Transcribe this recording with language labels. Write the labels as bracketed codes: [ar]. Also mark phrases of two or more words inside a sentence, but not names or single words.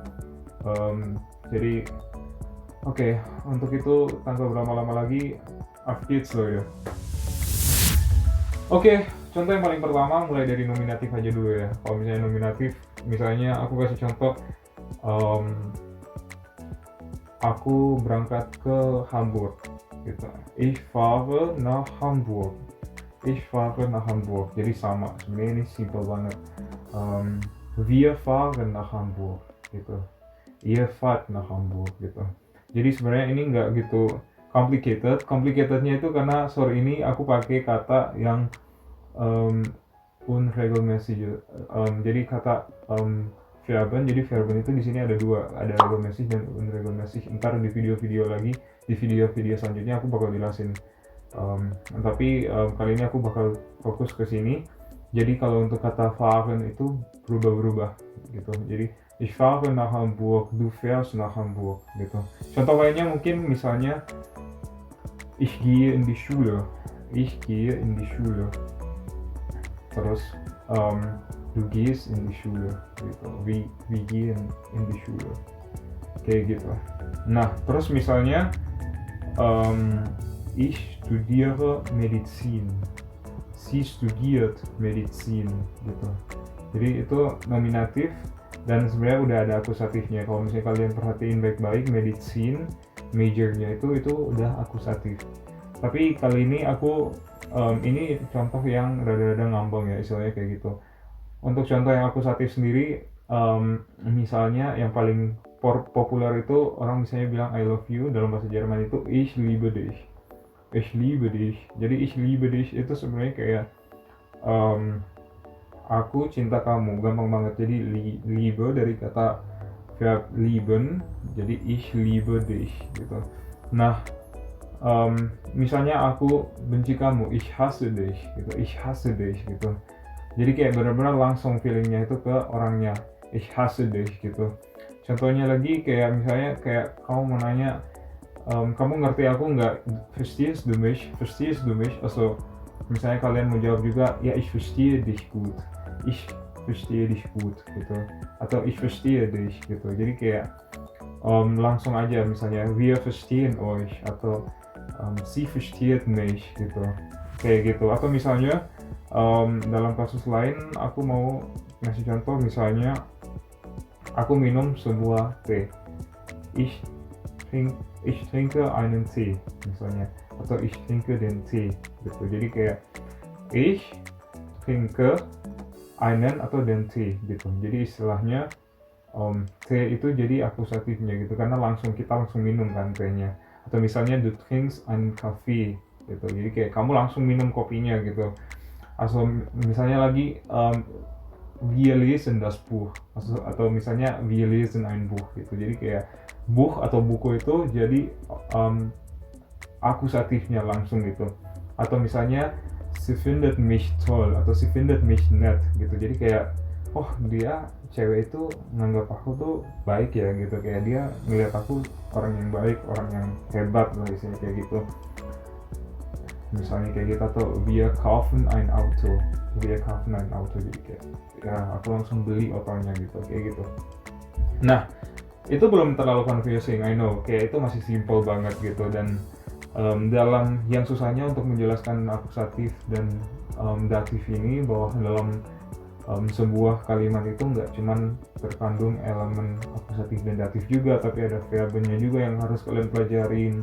[id] Jadi oke, untuk itu tanpa berlama-lama lagi, updates lo ya. Oke, contoh yang paling pertama mulai dari nominatif aja dulu ya. Kalau misalnya nominatif, misalnya aku kasih contoh, aku berangkat ke Hamburg gitu. [de] Ich fahre nach Hamburg. Ich fahre nach Hamburg. [id] Jadi sama, sebenarnya ini simple banget. [de] Wir fahren nach Hamburg gitu. Ihr fahrt nach Hamburg gitu. [id] Jadi sebenarnya ini nggak gitu complicated. Complicatednya itu karena sorry ini aku pakai kata yang unregelmäßig. Jadi kata Verben, jadi verben itu di sini ada dua, ada regelmäßig dan unregelmäßig. Ntar di video-video lagi, di video-video selanjutnya aku bakal jelasin. Tapi kali ini aku bakal fokus ke sini. Jadi kalau untuk kata fahren itu berubah-berubah gitu. [de] Jadi ich fahre nach Hamburg, du fährst nach Hamburg gitu. [id] Contoh lainnya mungkin misalnya [de] ich gehe in die Schule. Ich gehe in die Schule. Terus du gehst in die Schule gitu. Wir gehen in die Schule. [id] Kayak gitu. Nah, terus misalnya [de] ich studiere Medizin. Sie studiert Medizin gitu. [id] Jadi itu nominatif dan sebenarnya udah ada akusatifnya. Kalau misalnya kalian perhatiin baik-baik, [en] medicine majornya [id] itu udah akusatif. Tapi kali ini aku ini contoh yang rada-rada ngambang ya, istilahnya kayak gitu. Untuk contoh yang akusatif sendiri, misalnya yang paling populer itu orang misalnya bilang [en] I love you, [id] dalam bahasa Jerman itu [de] ich liebe dich. Ich liebe dich. [id] Jadi [de] ich liebe dich [id] itu sebenarnya kayak aku cinta kamu, gampang banget. Jadi liebe dari kata verb lieben, jadi [de] ich liebe dich [id] gitu. Nah, misalnya aku benci kamu, [de] ich hasse dich gitu, ich hasse dich gitu. [id] Jadi kayak benar-benar langsung feelingnya itu ke orangnya, [de] ich hasse dich gitu. [id] Contohnya lagi kayak misalnya kayak kamu mau nanya, kamu ngerti aku nggak, [de] verstehst du mich, verstehst du mich. Also [id] misalnya kalian mau jawab juga, ya [de] ich verstehe dich gut, ich verstehe dich gut gitu, atau ich verstehe dich gitu. [id] Jadi kayak langsung aja, misalnya [de] wir verstehen euch [id] atau [de] sie versteht mich [id] gitu, kayak gitu. Atau misalnya dalam kasus lain aku mau ngasih contoh, misalnya aku minum sebuah teh, [de] ich trinke einen Tee misalnya, atau ich trinke den Tee gitu. [id] Jadi kayak [de] ich trinke einen atau den Tee gitu. [id] Jadi istilahnya teh itu jadi akusatifnya gitu, karena kita langsung minum kan tehnya. Atau misalnya [de] du trinkst einen Kaffee [id] gitu, jadi kayak kamu langsung minum kopinya gitu. Atau misalnya lagi [de] wir lesen das Buch, [id] atau misalnya [de] wir lesen ein Buch gitu. [id] Jadi kayak Buch atau buku itu jadi akusatifnya langsung gitu. Atau misalnya [de] sie findet mich toll atau sie findet mich nett gitu. [id] Jadi kayak oh, dia cewek itu nganggap aku tuh baik ya gitu, kayak dia ngeliat aku orang yang baik, orang yang hebat lah isinya kayak gitu. Misalnya kayak gitu. Atau [de] wir kaufen ein Auto, [id] jadi kayak ya aku langsung beli otonya gitu, kayak gitu. Nah, itu belum terlalu confusing, [en] I know, [id] kayak itu masih simple banget gitu. Dan dalam yang susahnya untuk menjelaskan akusatif dan datif ini, bahwa dalam sebuah kalimat itu nggak cuman terkandung elemen akusatif dan datif juga, tapi ada verbennya juga yang harus kalian pelajarin.